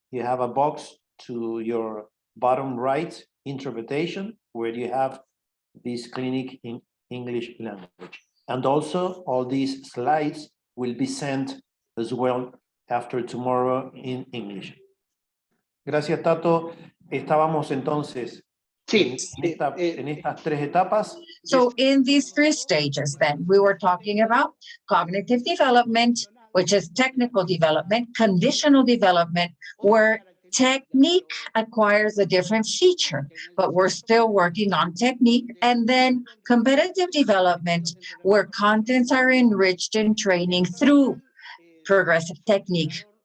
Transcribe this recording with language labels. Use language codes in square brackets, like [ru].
[en] You have a box to your bottom right, interpretation, where you have this clinic in English language. And also all these slides will be sent as well after tomorrow in English. [es] Gracias, Tato. Estábamos entonces en estas tres etapas. [en] So in these three stages, then, we were talking about cognitive development, which is technical development, conditional development, where technique acquires a different feature, but we're still working on technique. And then competitive development, where contents are enriched in training through progressive technique.